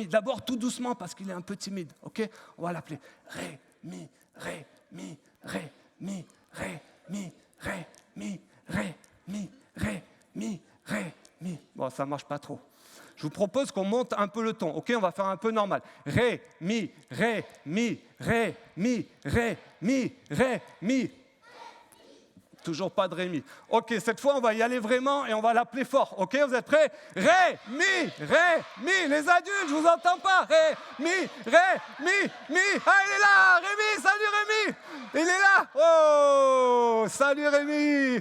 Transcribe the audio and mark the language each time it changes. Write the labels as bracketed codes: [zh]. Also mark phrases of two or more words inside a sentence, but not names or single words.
[fr] D'abord, tout doucement, parce qu'il est un peu timide, ok? On va l'appeler Rémi, Rémi, Rémi, Rémi, Rémi, Rémi, Rémi, Rémi. Bon, ça ne marche pas trop. Je vous propose qu'on monte un peu le ton, ok? On va faire un peu normal. Ré, mi, ré, mi, ré, mi, ré, mi, ré, mi. Toujours pas de Rémi. Ok, cette fois, on va y aller vraiment et on va l'appeler fort, ok? Vous êtes prêts? Ré, mi, les adultes, je vous entends pas. Ré, mi. Ah, il est là, Rémi, salut Rémi. Il est là. Oh, salut Rémi.